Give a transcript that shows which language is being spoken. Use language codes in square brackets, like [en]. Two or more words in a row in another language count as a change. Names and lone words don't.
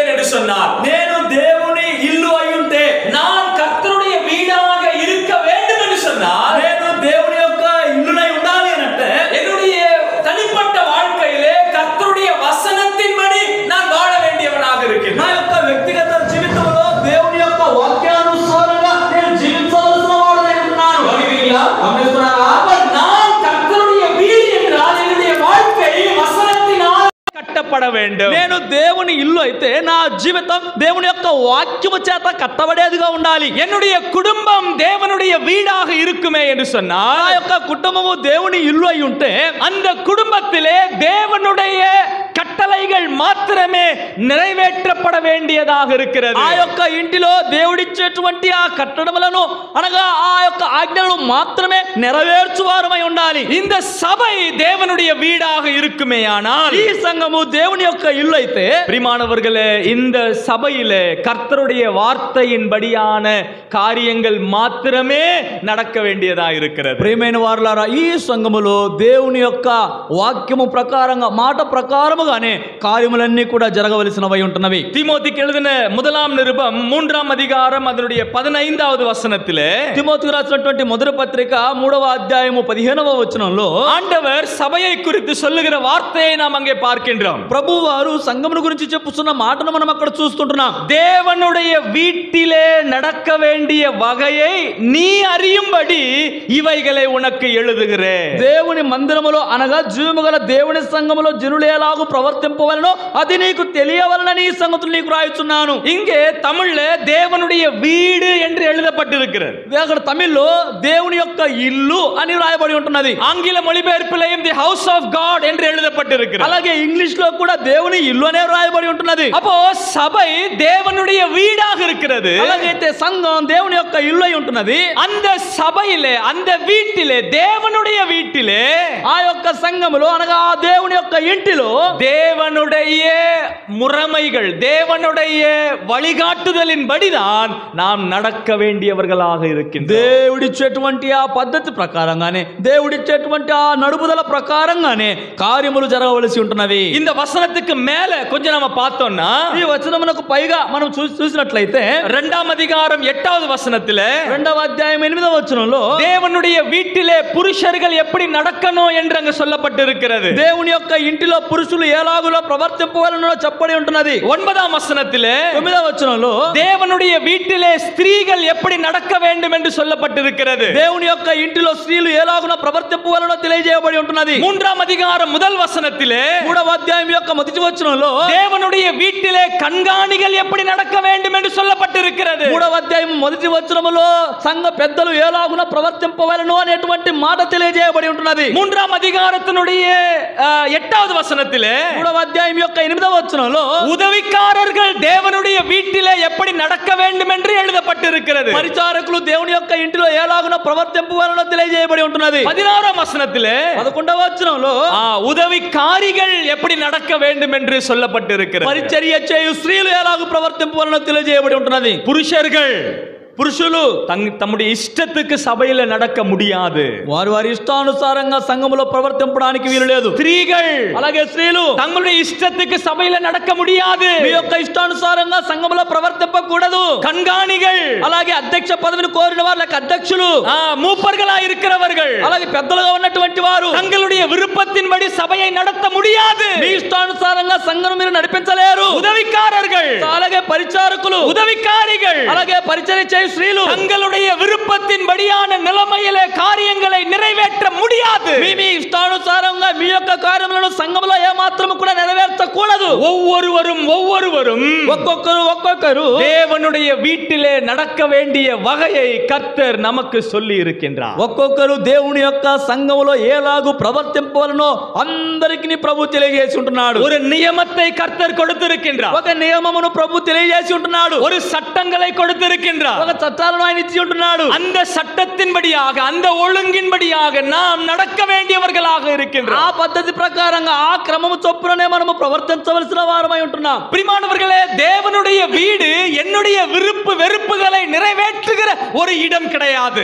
[ta] சொன்னார். [te] నేను దేవుని ఇల్లు అయ్యుంటే, [ta] நான் கர்த்தருடைய வீடாக இருக்க வேண்டும் என்று சொன்னார். [te] నేను దేవుని యొక్క ఇల్లునై ఉండాలి అనంటే, [ta] என்னுடைய தனிப்பட்ட வாழ்க்கையிலே கர்த்தருடைய வசனத்தின்படி நான் வாழ வேண்டியவனாக [te] నా [ta] இருக்கிறேன். [te] యొక్క వ్యక్తిగత జీవితంలో దేవుని యొక్క వాక్యానుసారంగా నేను జీవించవలసిన వాడునై ఉన్నాను. గమనిస్తున్నారా? [ta] அப்ப நான் கர்த்தருடைய வீடு என்றால் என்னுடைய வாழ்க்கை வசனத்தினால் கட்டப்பட வேண்டும். [te] నేను దేవుని ఇల్లు అయితే నా జీవితం దేవుని యొక్క వాక్యము చేత కట్టబడేదిగా ఉండాలి. [ta] என்னுடைய குடும்பம் தேவனுடைய வீடாக இருக்குமே என்று [te] నా [ta] சொன்னால், [te] యొక్క కుటుంబము దేవుని ఇల్లు అయి ఉంటే, [ta] அந்த குடும்பத்திலே தேவனுடைய கட்டளைகள் மாத்திரமே நிறைவேற்றப்பட வேண்டியதாக இருக்கிறது. [te] ఆ యొక్క ఇంటిలో దేవుడిచ్చేటువంటి ఆ కట్టడములను అనగా ఆ యొక్క ఆజ్ఞలను మాత్రమే నెరవేర్చువారమై ఉండాలి. [ta] இந்த சபை தேவனுடைய வீடாக இருக்குமேயானால், [te] ఈ సంఘము దేవుని యొక్క ఇల్లు అయితే, [ta] பிரியமானவர்களே, இந்த சபையிலே கர்த்தருடைய வார்த்தையின்படியான காரியங்கள் மாத்திரமே நடக்க வேண்டியதா இருக்கிறது. [te] ప్రియమైన వారులారా, ఈ సంఘములో దేవుని యొక్క వాక్యము ప్రకారంగా, మాట ప్రకారముగానే కార్యములన్నీ కూడా జరగవలసినవై ఉంటున్నవి. [ta] தீமோத்திக்கு எழுதின முதலாம் நிருபம் 3ஆம் அதிகாரம் அதனுடைய 15வது வசனத்திலே [te] తిమోతికి రాసినటువంటి మొదటి పత్రిక 3వ అధ్యాయము 15వ వచనంలో [ta] ஆண்டவர் சபையை குறித்து சொல்லுகிற வார்த்தையை நாம் அங்கே பார்க்கின்றோம். [te] ప్రభు వారు సంఘమును గురించి చెప్పుతున్న మాటను మనం అక్కడ చూస్తుంటున్నాం. [ta] தேவனுடைய வீட்டிலே நடக்க வேண்டிய வகையை நீ அறியும்படி இவைகளை உனக்கு எழுதுகிறேன். [te] దేవుని మందిరములో అనగా జీవము గల దేవుని సంఘములో జనులు ఎలాగూ ప్రవర్తింపవలనో అది నీకు తెలియవలనని ఈ సంగతులు నీకు రాయుచున్నాను. [ta] இங்கே தமிழ்ல தேவனுடைய வீடு என்று எழுதப்பட்டிருக்கிறது. [te] అక్కడ తమిళ్లో దేవుని యొక్క ఇల్లు అని రాయబడి ఉంటున్నది. [ta] ஆங்கில மொழிபெயர்ப்பிலையும் [en] the house of God [ta] என்று எழுதப்பட்டிருக்கிறது. [te] అలాగే ఇంగ్లీష్ లో కూడా దేవుని ఇల్లు అనే రాయబడి ఉంటున్నది. [ta] அப்போ சபை தேவனுடைய வீடாக இருக்கிறது. [te] అలాగైతే సంఘం దేవుని యొక్క ఇల్లు అయి ఉంటున్నది. [ta] அந்த சபையிலே, அந்த வீட்டிலே, தேவனுடைய வீட்டிலே, [te] ఆ యొక్క సంఘములో అనగా ఆ దేవుని యొక్క ఇంటిలో [ta] தேவனுடைய முறைமைகள், தேவனுடைய வழிகாட்டுதலின்படிதான் நாம் நடக்க வேண்டியவர்களாக இருக்கின்றோம். [te] దేవుడిచ్చేటువంటి ఆ పద్ధతి ప్రకారంగానే, దేవుడిచ్చేటువంటి ఆ నడుపుదల ప్రకారంగానే కార్యములు జరగవలసి ఉంటున్నవి. [ta] இந்த வசனத்துக்கு மேல கொஞ்சம் நாம பார்த்தோம்னா, [te] ఈ వచనమునకు పైగా మనం చూసినట్లయితే [ta] 2ஆம் அதிகாரம் 8வது வசனத்திலே [te] 2వ అధ్యాయం 8వ వచనంలో [ta] தேவனுடைய வீட்டிலே புருஷர்கள் எப்படி நடக்கணும் என்று அங்கு சொல்லப்பட்டிருக்கிறது. [te] దేవుని యొక్క ఇంటిలో పురుషులు ఎలాగులో ప్రవర్తింపవలనో చెప్పబడి ఉంటున్నది. [ta] 9ஆம் வசனத்திலே [te] 9వ వచనంలో [ta] தேவனுடைய வீட்டிலே ஸ்திரீகள் எப்படி நடக்க வேண்டும் என்று சொல்லப்பட்டிருக்கிறது. [te] దేవుని యొక్క ఇంటిలో స్త్రీలు ఎలాగున ప్రవర్తింపవలనో తెలియజేయబడి ఉంటున్నది. [ta] 3ஆம் அதிகாரம் முதல் வசனத்திலே [te] 3వ అధ్యాయం యొక్క మొదటి వచనంలో [ta] தேவனுடைய வீட்டிலே கண்காணிகள் எப்படி நடக்க வேண்டும் என்று சொல்லப்பட்டிருக்கிறது. [te] 3వ అధ్యాయం మొదటి వచనములో సంఘ పెద్దలు ఎలాగున ప్రవర్తింపవలనో అనేటువంటి మాట తెలియజేయబడి ఉంటున్నది. [ta] 3ஆம் அதிகாரத்தினுடைய 8வது வசனத்திலே [te] 3వ అధ్యాయం యొక్క 8వ వచనంలో [ta] உதவிக்காரர்கள் தேவனுடைய வீட்டிலே எப்படி நடக்க வேண்டும் என்று எழுதப்பட்டிருக்கிறது. [te] పరిచారకులు దేవుని యొక్క ఇంటిలో ఎలాగున ప్రవర్తింపవలనో తెలియజేయబడి ఉంటున్నది. [ta] 16ஆம் వచనத்திலே [te] 11వ వచనంలో [ta] உதவிக்காரிகள் எப்படி நடக்க வேண்டும் என்று சொல்லப்பட்டிருக்கிறது. [te] పరిచర్య చేయు స్త్రీలు ఎలాగూ ప్రవర్తింపవలనో తెలియజేయబడి ఉంటున్నది. [ta] புருஷர்கள் [te] పురుషులు [ta] தம்முடைய இஷ்டத்துக்கு சபையில நடக்க முடியாது. [te] వారి వారి ఇష్టానుసారంగా సంఘములో ప్రవర్తింపడానికి వీలు లేదు. [ta] ஸ்திரீகள் [te] అలాగే స్త్రీలు [ta] தங்களுடைய இஷ்டத்துக்கு சபையில நடக்க முடியாது. [te] మీ యొక్క ఇష్టానుసారంగా సంఘములో ప్రవర్తింపకూడదు. [ta] கண்காணிகள் [te] అలాగే అధ్యక్ష పదవిని కోరిన వారు, లేక అధ్యక్షులు, [ta] மூப்பர்களா இருக்கிறவர்கள், [te] అలాగే పెద్దలుగా ఉన్నటువంటి వారు [ta] தங்களுடைய விருப்பத்தின்படி சபையை நடத்த முடியாது. [te] మీ ఇష్టానుసారంగా సంఘం మీరు నడిపించలేరు. [ta] உதவிக்காரர்கள், [te] అలాగే పరిచారకులు, [ta] உதவிக்காரிகள், [te] అలాగే పరిచర్య చేయు స్త్రీలు [ta] தங்களுடைய விருப்பத்தின்படியான நிலைமையிலே காரியங்களை நிறைவேற்ற முடியாது. [te] మీ ఇష్టానుసారంగా మీ యొక్క కార్యములను సంఘములో ఏమాత్రము కూడా నెరవేర్చకూడదు. [ta] ஒவ்வொருவரும் [te] ఒక్కొక్కరు [ta] தேவனுடைய வீட்டிலே நடக்க வேண்டிய வகையை கர்த்தர் நமக்கு சொல்லி இருக்கின்றார். [te] ఒక్కొక్కరు దేవుని యొక్క సంఘములో ఎలాగూ ప్రవర్తింపవలనో అందరికీ ప్రభు తెలియజేసి ఉంటున్నాడు. [ta] ஒரு நியமத்தை கர்த்தர் கொடுத்திருக்கின்றார். [te] ఒక నియమమును ప్రభు తెలియజేసి ఉంటున్నాడు. [ta] ஒரு சட்டங்களை கொடுத்திருக்கின்றார். [te] ఒక చట్టాలను ఆయన ఇచ్చి ఉంటున్నాడు. [ta] அந்த சட்டத்தின்படியாக அந்த ஒழுங்கின்படியாக நாம் நடக்க வேண்டியவர்களாக இருக்கின்றோம். [te] ఆ పద్ధతి ప్రకారంగా ఆ క్రమము చొప్పుననే మనము ప్రవర్తించవలసిన వారమై ఉంటున్నాం. [ta] பிரியமானவர்களே, தேவனுடைய வீடு என்னுடைய விருப்பு வெறுப்புகளை நிறைவேற்றுகிற ஒரு இடம் கிடையாது.